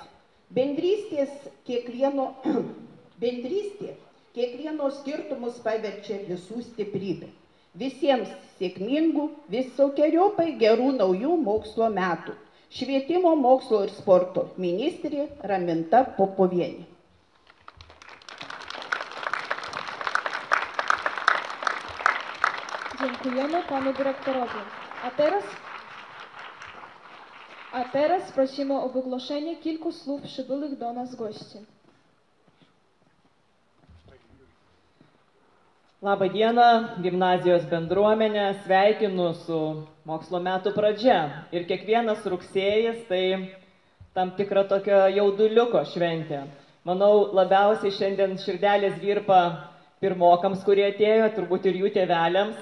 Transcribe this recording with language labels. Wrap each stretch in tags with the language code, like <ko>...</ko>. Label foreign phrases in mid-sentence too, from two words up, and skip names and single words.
<lt>Bendrystė kiekvieno skirtumus paverčia visų stiprybę. Visiems sėkmingų, visokiojopai gerų naujų mokslo metų. Švietimo, mokslo ir sporto ministrė Raminta Popovienė.</lt> <pl>Dziękujemy panu dyrektorowi. A teraz prosimy o wygłoszenie kilku słów przybyłych do nas gości.</pl> <lt>Labą dieną, gimnazijos bendruomenė, sveikinu su mokslo metų pradžia. Ir kiekvienas rugsėjis tai tam tikra tokio jauduliuko šventė. Manau, labiausiai šiandien širdelės virpa pirmokams, kurie atėjo, turbūt ir jų tėveliams.</lt>